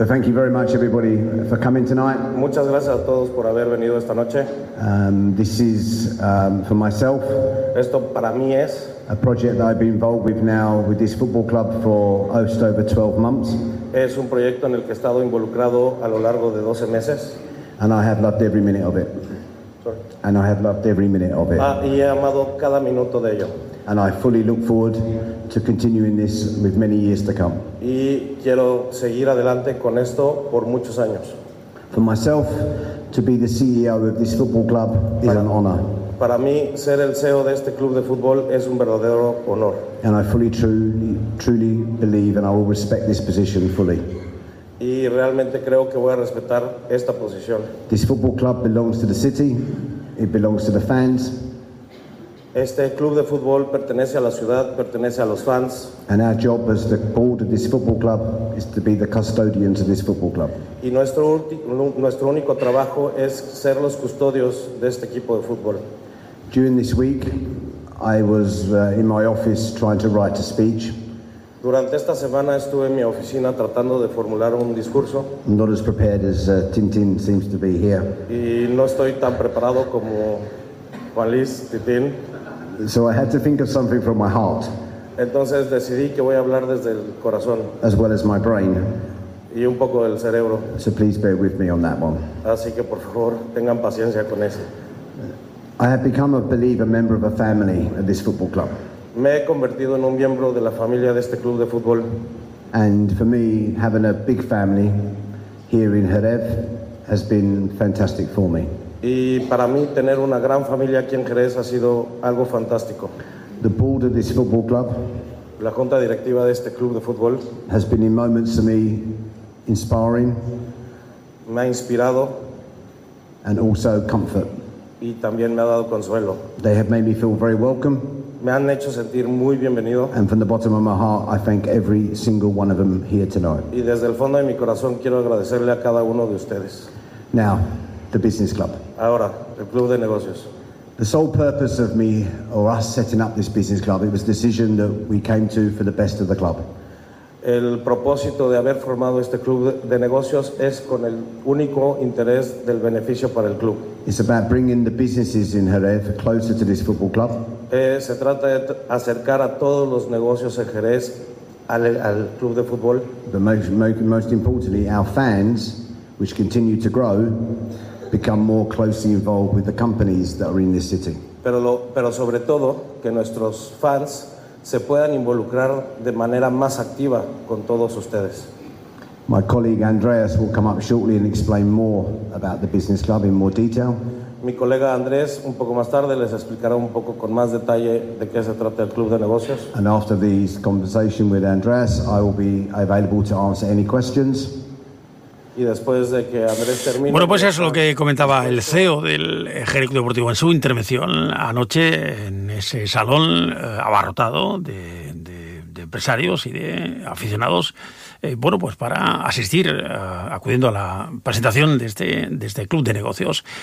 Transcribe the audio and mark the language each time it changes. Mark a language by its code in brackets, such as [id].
[en] Thank you very much everybody for coming tonight. [es] Muchas gracias a todos por haber venido esta noche. [en] This is for myself. [es] Esto para mí es [en] a project that I've been involved with now with this football club for just over 12 months. [es] Es un proyecto en el que he estado involucrado a lo largo de 12 meses. [en] And I have loved every minute of it. And I have loved every minute of it. [es] Y he amado cada minuto de ello. [en] And I fully look forward to continuing this with many years to come. [es] Y quiero seguir adelante con esto por muchos años. [en] For myself to be the CEO of this football club is an honor. [es] Para mí ser el CEO de este club de fútbol es un verdadero honor. [en] And I fully truly believe and I will respect this position fully. [es] Y realmente creo que voy a respetar esta posición. [en] This football club belongs to the city. It belongs to the fans. [es] Este club de fútbol pertenece a la ciudad, pertenece a los fans. [en] And our job as the board of this football club is to be the custodians of this football club. [es] Y nuestro único trabajo es ser los custodios de este equipo de fútbol. [en] During this week, I was in my office trying to write a speech. [es] Durante esta semana estuve en mi oficina tratando de formular un discurso. [en] Not as prepared as Tintin seems to be here. [es] Y no estoy tan preparado como Juan Luis Tintin. [en] So I had to think of something from my heart. [es] Entonces decidí que voy a hablar desde el corazón. [en] As well as my brain. [es] Y un poco del cerebro. [en] So please bear with me on that one. [es] Así que por favor tengan paciencia con eso. [en] I have become, I believe, a member of a family at this football club. [es] Me he convertido en un miembro de la familia de este club de fútbol. [en] And for me, having a big family here in Jerez has been fantastic for me. [es] Y para mí, tener una gran familia aquí en Jerez ha sido algo fantástico. [en] The board of this football club, [es] la junta directiva de este club de fútbol, [en] has been in moments for me inspiring. [es] Me ha inspirado. [en] And also comfort. [es] Y también me ha dado consuelo. [en] They have made me feel very welcome. [es] Me han hecho sentir muy bienvenido. [en] And from the bottom of my heart, I thank every single one of them here tonight. [es] Y desde el fondo de mi corazón quiero agradecerle a cada uno de ustedes. [en] Now, the business club. [es] Ahora, el club de negocios. [en] The sole purpose of me or us setting up this business club, it was a decision that we came to for the best of the club. [es] El propósito de haber formado este club de negocios es con el único interés del beneficio para el club. [en] It's about bringing the businesses in Jerez closer to this football club. [es] Se trata de acercar a todos los negocios en Jerez al club de fútbol. [en] But most importantly, our fans, which continue to grow, become more closely involved with the companies that are in this city. [es] Pero sobre todo, que nuestros fans se puedan involucrar de manera más activa con todos ustedes. [en] My colleague Andreas will come up shortly and explain more about the business club in more detail. [es] Mi colega Andrés un poco más tarde les explicará un poco con más detalle de qué se trata el club de negocios. [en] And after this conversation with Andreas, I will be available to answer any questions. [es] Y después de que Andrés termine. Bueno, pues eso es lo que comentaba el CEO del Ejecutivo Deportivo en su intervención anoche en ese salón abarrotado de empresarios y de aficionados. Para asistir, acudiendo a la presentación de este club de negocios.